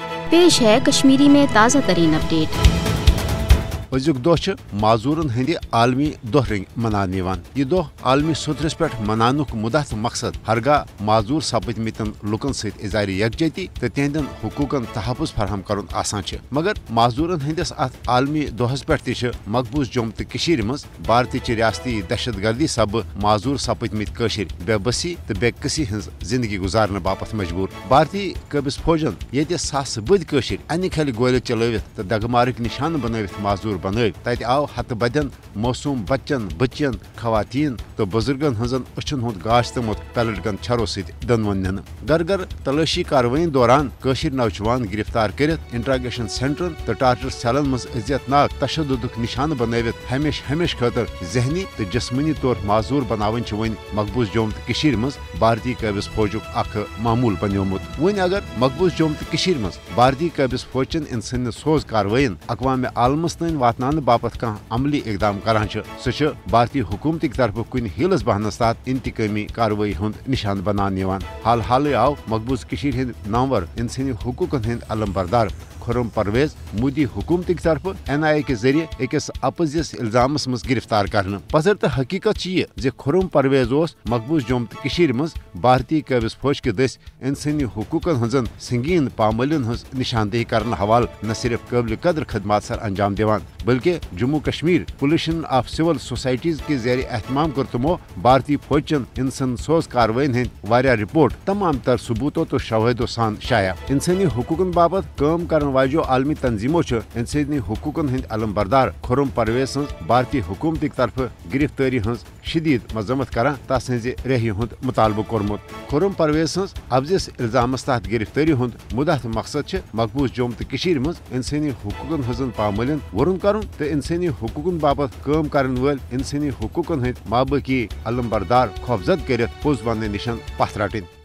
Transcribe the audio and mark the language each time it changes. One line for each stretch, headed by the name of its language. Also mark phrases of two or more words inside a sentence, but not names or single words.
Urdu: پیش ہے کشمیری میں تازہ ترین اپڈیٹ.
Kashmiri: अजुक दोह माजूरन हंद आलमी दोह रंग मनान यह दोह आलमी सतरस पे मनानुक मुदा तो मकसद हरगाह माजूर सपदमितन लुकन सत इजार यकजहती तो तिहंदन हुकूकन तहफ़ुज़ फराहम करन आसान मगर माजूरन हंदिस अत आलमी दोहस पे मकबूज जम्मू तो मज भारतीय रियासती दहशत गर्दी सब माजूर सपदमित बेबसी तो बेकसी हज जिंदगी गुजारने बापत मजबूर। भारतीय कबिस फौजन ये सास बद अन खल गोल चलवित तो दगमार्क निशान बनवित माजूर बन तत आव हत बदन मौसूम बच्चन बच्चियन खवातीन तो बुजुर्गन हजन अछन हुंद गाश तमुत
English: pellet gun
Kashmiri: छरो सत दनवन निन गर गर तलाशी कार्रवाई दौरान नौजवान गिरफ्तार कर इंट्रागेशन सेंटरन तो टार्चर सेलन मज इज्जतनाक तशद्दुदुक निशान बनवित हमेश खतर जहनी तो जिस्मनी तौर माजूर बनावन वन मकबूज जम्मू तो मज भारतीय कबिस फौजुक अख मामूल बन्योमुत। वन अगर मकबूज जम्मू तो मज भारतीय कबिस फौजन इंसानी सोज कार्रवाइन अक़वाम आलमस तन वातनान बापत कह अमली इकदाम करान सह भारतीय हुकूमत तरफ कुन हीलस बहनस तहत इंतकामी कार्रवाई हुंद निशान बनान हाल हाल आव मकबूज हंद नंवर इंसानी हुकूकन हंद अलम बरदार खुर्रम परवेज मोदी हुकूमत तरफ NIA
Urdu: کے ذریعے
Kashmiri: अकिस अपजिस इल्जामस मज गिरफ्तार करने पजर तो हकीकत यह खुर्रम परवेज मकबूज जम्मू तो मज भारतीय कबिस फौज के दस इंसानी हुकूकन हजन संगीन पामलिन हज निशानदेही करने हवाल न सिर्फ काबिल कदर खदमात सर अंजाम दिवान बल्कि जम्मू कश्मीर पोलिशन ऑफ सिविल सोसाइटीज
Urdu: کے ذریعے
Kashmiri: एहतमाम कर तमो भारतीय फौजन इंसान सोज कार्रवाइन हंद वारिया रिपोर्ट तमाम तर सबूतों तो शवाहिदों सान शाया। इंसानी हुकूकन बाबत काम कर वाजो आलमी तंजीमों इंसानी हुकूकन हंद अलम बरदार खुर्रम परवेज भारतीय हुकूमत तरफ गिरफ्तारी हज शदीद मजम्मत करान तस रेही हुंद मुतालबो कोरमुत। खुर्रम परवेज अफजिस इल्जामस तहत गिरफ्तारी हुंद मुदा तो मकसद मकबूज जम्मू तो मज इंसानी हुकूकन हजन पामलिन वरुन करन तो इंसानी हुकूकन बाबत काम करन वल इंसानी हुकूकन हंद माबाकी अलम बरदार खौफजद कर पोज बनने निशन पथ रटन।